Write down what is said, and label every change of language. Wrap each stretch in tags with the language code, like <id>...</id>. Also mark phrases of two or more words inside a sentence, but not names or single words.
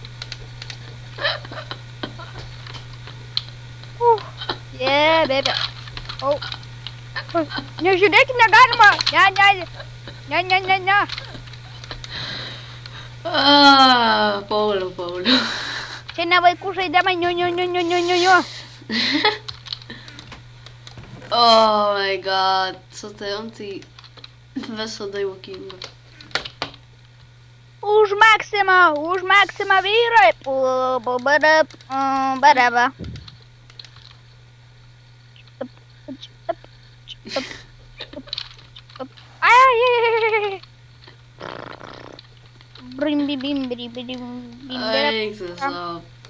<lt>Bebe. Nežiūrėk, negalima. Ne. Pauliau. Čia ne vaikų žaidimai, niu.</lt> <en>Oh my god,</en> <lt>su tavim tai visada juokinga. Už maksimą vyrai. Baraba. Eik tu savo.</lt>